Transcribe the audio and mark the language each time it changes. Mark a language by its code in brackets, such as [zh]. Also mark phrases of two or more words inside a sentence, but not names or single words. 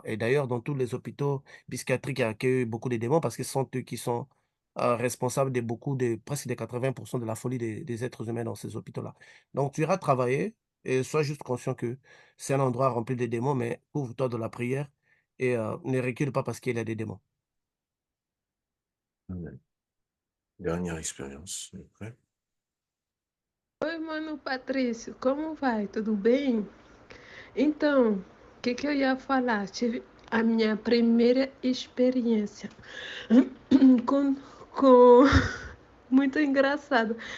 [fr] Et d'ailleurs, dans tous les hôpitaux psychiatriques qui accueillent beaucoup de démons, parce que ce sont eux qui sont responsables presque de 80% de la folie des êtres humains dans ces hôpitaux-là. Donc, tu iras travailler et sois juste conscient que c'est un endroit rempli de démons, mais ouvre-toi de la prière et ne recule pas parce qu'il y a des démons. Amen. Dernière expérience. Après. [pt] Oi, mano Patrício, como vai? Tudo bem? Então, o que eu ia falar? Tive a minha primeira experiência com muito engraçado.